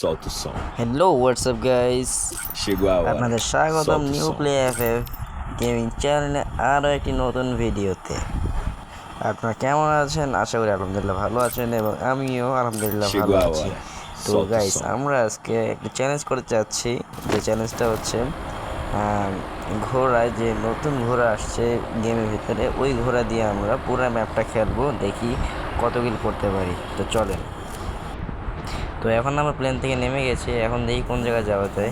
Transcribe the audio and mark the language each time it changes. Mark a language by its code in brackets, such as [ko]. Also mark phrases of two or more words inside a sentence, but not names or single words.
[pt] Solta o som. [en] Hello, what's up guys? [pt] Chegou a hora. [bn] আপনাদের স্বাগতম [pt] Solta o [bn] নিউ [pt] som. [bn] প্লে এফএফ গেমিং চ্যানেলে আরও একটি নতুন ভিডিওতে। আপনারা কেমন আছেন? আশা করি আলহামদুলিল্লাহ ভালো আছেন এবং আমিও আলহামদুলিল্লাহ ভালো [pt] Chegou a [bn] আছি। [pt] hora. [bn] তো [pt] Solta o [bn] গাইস, [pt] som. [bn] আমরা আজকে একটা চ্যালেঞ্জ করতে চাচ্ছি। যে চ্যালেঞ্জটা হচ্ছে ঘোড়ায় যে নতুন ঘোড়া আসছে গেমের ভিতরে, ওই ঘোড়া দিয়ে আমরা পুরো ম্যাপটা খেলবো, দেখি কত কিল করতে পারি। তো চলেন। তো এখন আমরা প্লেন থেকে নেমে গেছি, এখন দেখি কোন জায়গায় যাওয়া যায়।